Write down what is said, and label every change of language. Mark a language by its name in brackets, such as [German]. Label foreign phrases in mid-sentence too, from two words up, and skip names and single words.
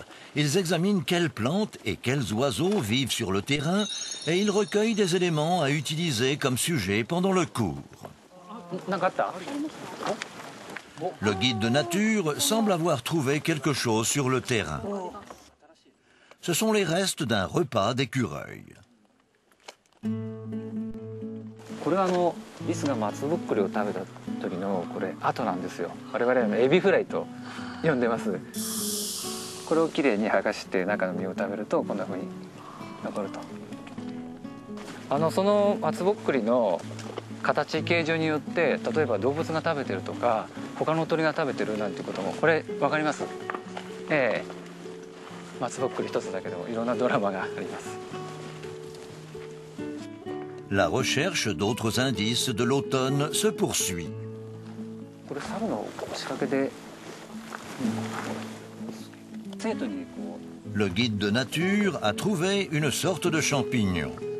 [French] Ils examinent quelles plantes et quels oiseaux vivent sur le terrain et ils recueillent des éléments à utiliser comme sujet pendant le cours. Le guide de nature semble avoir trouvé quelque chose sur le terrain. Ce sont les restes d'un repas d'écureuil. [Japanese] これはリスが松ぼっくりを食べた時の跡なんですよ。我々はエビフライと呼んでます。これをきれいに剥がして中の実を食べるとこんな風に残ると。その松ぼっくりの形形状によって例えば動物が食べてるとか他の鳥が食べてるなんてこともこれ分かります？松ぼっくり一つだけでもいろんなドラマがあります。 [French] La recherche d'autres indices de l'automne se poursuit. Le guide de nature a trouvé une sorte de champignon.